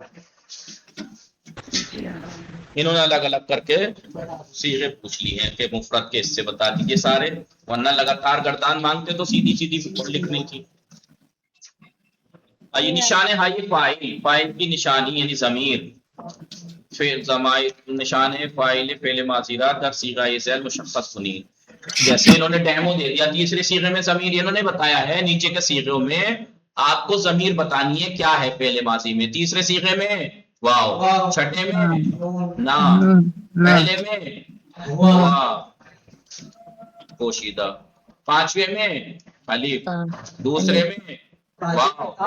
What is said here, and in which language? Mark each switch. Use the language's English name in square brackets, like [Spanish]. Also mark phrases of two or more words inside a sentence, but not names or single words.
[Urdu] انہوں نے الگ الگ کر کے صیغے پوچھ لی ہیں کہ مفرد کے اس سے بتا دیجیے سارے، ورنہ لگاتار گردان مانگتے تو سیدھی سیدھی لکھنی تھی۔ یہ نشان ہے یہ فاعل، فاعل کی نشانی یعنی ضمیر، فعل ضمائر نشان ہے فاعل [Persian] فعل ماضیرہ در صیغہ ذیل مشخص کنی۔ [Urdu] جیسے انہوں نے ڈیمو دے دیا، تیسرے صیغے میں ضمیر انہوں نے بتایا ہے، نیچے کے صیغوں میں آپ کو ضمیر بتانی ہے کیا ہے فعل ماضی میں، تیسرے صیغے میں واو، چھٹے میں نا، پہلے میں واو پوشیدہ، پانچویں میں الف، دوسرے میں واو،